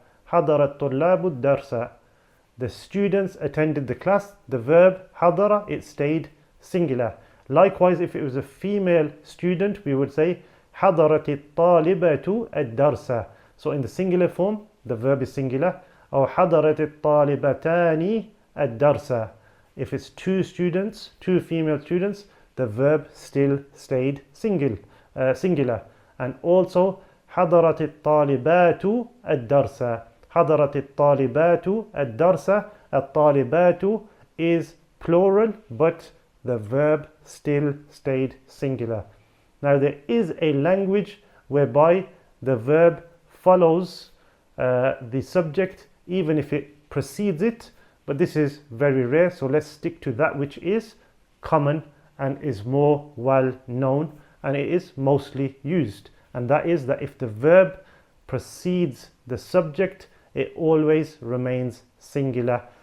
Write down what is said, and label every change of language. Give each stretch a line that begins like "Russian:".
Arabic: حضر الطلاب الدرس.
English: The students attended the class. The verb
Arabic: حضر,
English: it stayed singular. Likewise, if it was a female student, we would say
Arabic: حضرت الطالبة الدرس.
English: So in the singular form, the verb is singular.
Arabic: أو حضرت الطالبتان الدرس.
English: If it's two students, two female students, the verb still stayed singular.
Arabic: And also حضرت الطالبات الدرس. حضرت الطالبات الدرس. الطالبات
English: is plural, but the verb still stayed singular. Now there is a language whereby the verb follows the subject even if it precedes it, but this is very rare, so let's stick to that which is common and is more well known, and it is mostly used, and that is that if the verb precedes the subject, it always remains singular.